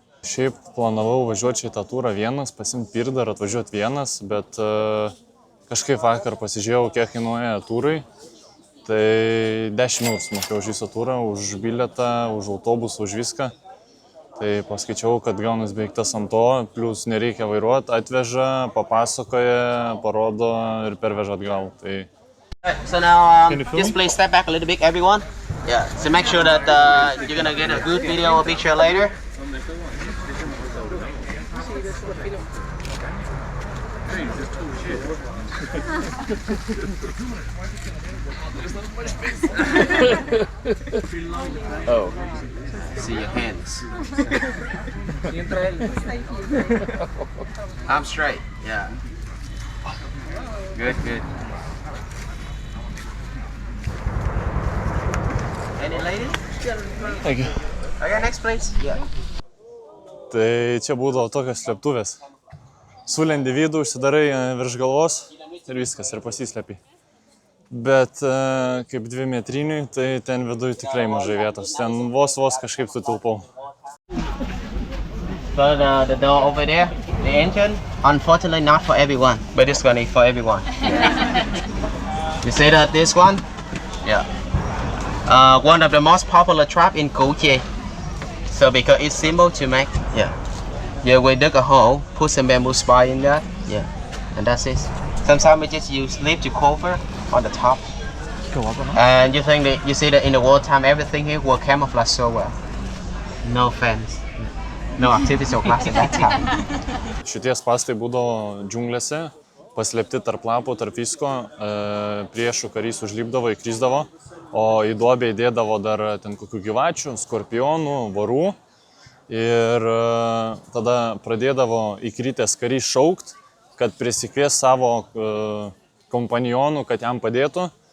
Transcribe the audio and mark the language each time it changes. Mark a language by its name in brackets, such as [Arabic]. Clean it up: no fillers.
[Lithuanian] Šiaip planavau važiuoti čia į tą turą vienas, pasimti pirdą ir atvažiuoti vienas, bet kažkaip vakar pasižiūrėjau, kiek kainuoja turai. Tai 10 eurų sumokėjau už visą turą, už bilietą, už autobusą, už viską. Tai paskaičiau, kad gaunas beveik tas ant to, plus nereikia vairuoti, atveža, papasakoja, parodo ir perveža atgal. Tai... [English] So now, just please step back a little bit, everyone. Yeah, so make sure that you're gonna get a good video or picture later. Oh, see your hands. Arm straight, yeah. Good, good. Any lady? Thank you. Okay, next please. Yeah. [Lithuanian] Tai čia būdavo tokios slėptuvės. Sulendi vidų, užsidarai virš galvos ir viskas, ir pasislepi. Bet kaip 2 metriniui, tai ten viduj tikrai mažai vietos. Ten vos kažkaip sutilpau. [English] So the door over there, the engine, unfortunately not for everyone, but it's gonna be for everyone. You see that this one? Yeah. One of the most popular trap in Củ Chi. So because it's simple to make, yeah. Yeah, we dig a hole, put some bamboo spike in that, yeah, and that's it. Sometimes we just use leaf to cover on the top. And you think that you see that in the wartime, everything here will camouflage so well. No fence, no artificial glass at that time. [Lithuanian] Šitie spąstai būdavo džiunglėse, paslėpti tarp lapų, tarp visko, priešų karys užlipdavo, įkrisdavo, o į duobę įdėdavo dar ten kokių gyvačių, skorpionų, vorų. Ir tada pradėdavo įkritęs karys šaukt, kad prisikvies savo kompanionų, kad jam padėtų.